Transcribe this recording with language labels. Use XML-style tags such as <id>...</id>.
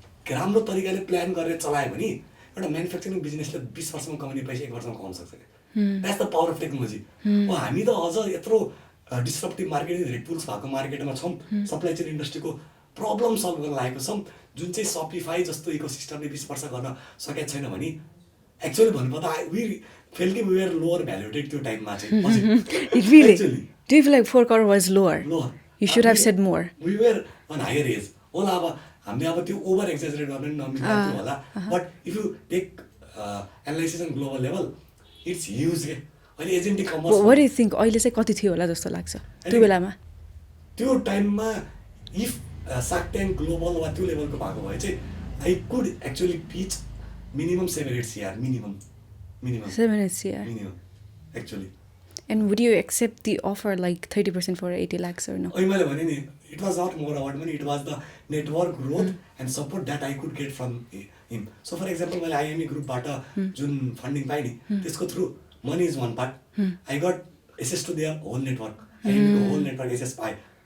<ne>राम्रो तरिकाले प्लान गरेर चलायो भने एउटा म्यानुफ्याक्चरिङ बिजनेसले 20 वर्षमा कमाउने पैसा 1 वर्षमा कमाउन सक्छ</ne> <en>that's the power of technology</en> <ne>हामी त अझ यत्रो डिस्ट्रप्टिभ मार्केटिङ धेरै टुल्स भएको मार्केटमा छौँ सप्लाई चेन इन्डस्ट्रीको प्रब्लम सल्भ गर्न लागेको छौँ जुन चाहिँ सपिफाई जस्तो इकोसिस्टमले 20 वर्ष गर्न सकेको छैन भने एक्चुअली भन्नुपर्दा</ne> <en>we feel कि we were lower valuated</en> <ne>त्यो टाइममा चाहिँ</ne> <en>really do you feel like 4 crore was lower you should have said more we were on higher age होला</en> <ne>अब हामीले अब त्यो ओभर एक्जाजरेट गर्न नमिल्ने थियो होला</ne> <en>but if you take analysis on global level it's huge के अहिले agentic commerce what do you think</en> <ne>अहिले चाहिँ कति थियो होला जस्तो लाग्छ त्यो बेलामा त्यो टाइममा</ne> <en>if Shark Tank global वा त्यो लेभलको भएको भए चाहिँ I could actually pitch minimum 7-8 CR minimum 7-8 CR minimum actually and would you accept the offer like 30% for 80 lakhs or no</en> <ne>मैले भने नि</ne> <en>it was not more about money it was the network growth and support that I could get from him so for example</en> <ne>मैले IME ग्रुपबाट जुन funding पाएँ नि</ne> <en>त्यसको through money is one part I got access to their whole network</en> <ne>IME को whole network access पाएँ</ne>